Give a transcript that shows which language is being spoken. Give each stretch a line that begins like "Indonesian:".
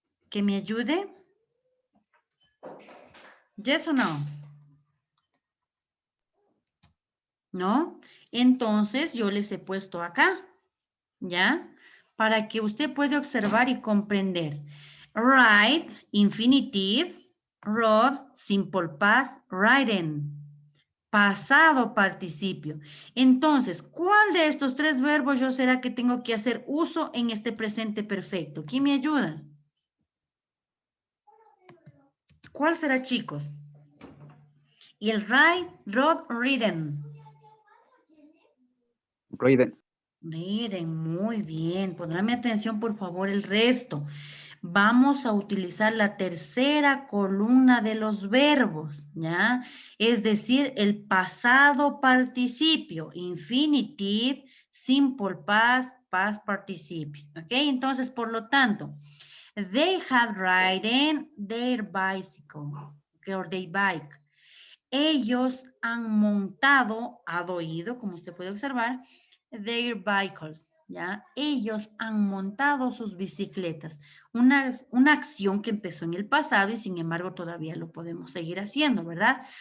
Spanish: ¿Que me ayude? ¿Yes o no? ¿No? Entonces yo les he puesto acá, ¿ya? Para que usted pueda observar y comprender.
English: Ride, infinitive. Rode, simple past, riding.
Spanish: Pasado participio. Entonces, ¿cuál de estos tres verbos yo será que tengo que hacer uso en este presente perfecto? ¿Quién me ayuda? ¿Cuál será, chicos? Y el ride, rode, ridden.
English: Ridden.
Spanish: Miren, muy bien. Pondrán mi atención, por favor, el resto. Vamos a utilizar la tercera columna de los verbos, ¿ya? Es decir, el pasado participio, infinitive, simple past, past participios, ¿ok? Entonces, por lo tanto,
English: they have ridden their bicycle, okay, or their bike.
Spanish: Ellos han montado, oído, como usted puede observar,
English: their vehicles,
Spanish: ¿ya? Ellos han montado sus bicicletas. Una acción que empezó en el pasado y sin embargo todavía lo podemos seguir haciendo, ¿verdad?